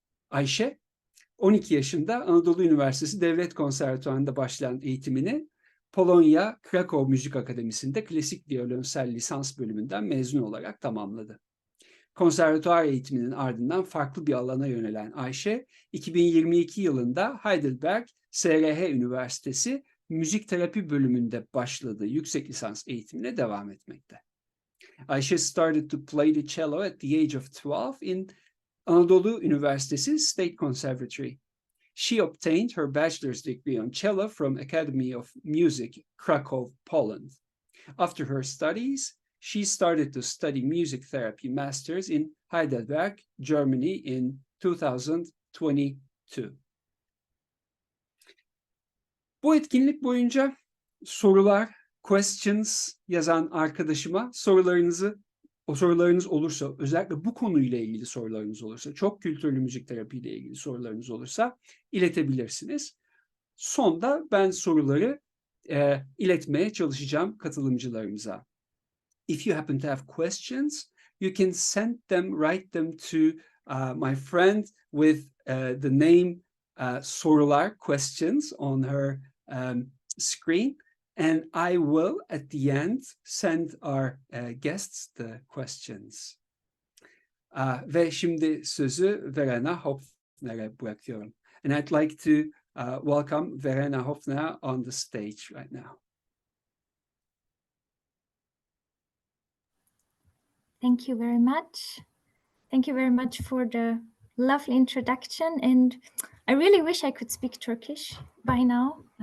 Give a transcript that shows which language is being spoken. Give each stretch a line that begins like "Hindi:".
Turkish: Ayşe, 12 yaşında Anadolu Üniversitesi Devlet Konservatuvarı'nda başlayan eğitimini Polonya Krakow Müzik Akademisi'nde klasik violonsel lisans bölümünden mezun olarak tamamladı. Konservatuvar eğitiminin ardından farklı bir alana yönelen Ayşe, 2022 yılında Heidelberg SRH Üniversitesi Müzik Terapi bölümünde başladığı yüksek lisans eğitimine devam etmekte.
English: Ayşe started to play the cello at the age of 12 in Anadolu Üniversitesi State Conservatory. She obtained her bachelor's degree on cello from Academy of Music, Krakow, Poland. After her studies, she started to study Music Therapy Masters in Heidelberg, Germany in 2022.
Turkish: Bu etkinlik boyunca sorular, questions yazan arkadaşıma sorularınız olursa, özellikle bu konuyla ilgili sorularınız olursa, çok kültürlü müzik terapiyle ilgili sorularınız olursa iletebilirsiniz. Sonda ben soruları iletmeye çalışacağım katılımcılarımıza.
English: If you happen to have questions, you can send them, write them to my friend with the name sorular, questions on her screen. And I will, at the end, send our guests the questions.
Turkish: Ve şimdi sözü Verena Hopfner'e bırakıyorum.
English: And I'd like to welcome Verena Hopfner on the stage right now. Thank you very much. Thank you very much for the lovely introduction. And I really wish I could speak Turkish by now.